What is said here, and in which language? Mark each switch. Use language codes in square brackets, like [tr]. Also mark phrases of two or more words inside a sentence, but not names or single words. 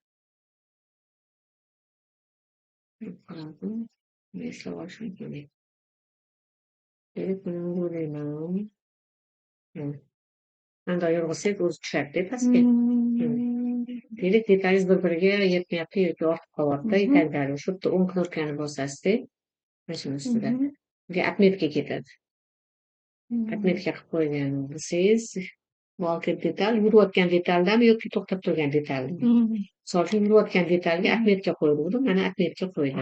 [uz] Qaradim. Eslab olishim kerak. Buni o'ylayman. Bunday yurg'izsak o'zi tushadi pastga. Demak, detalyiz bir-biriga yetmayapti yoki ortib qolyapti [ru] и так далее. [uz] Shu yerda o'ng knopkani bosasizda, mana shuni ustida. Bunga отметка ketadi. Отметка qilib qo'ygan bo'lsangiz, bu detal yurayotgan detaldami yoki to'xtab turgan detaldami? Misol uchun yurayotgan detalga отметка qo'yiladi. Mana отметка qo'ydim.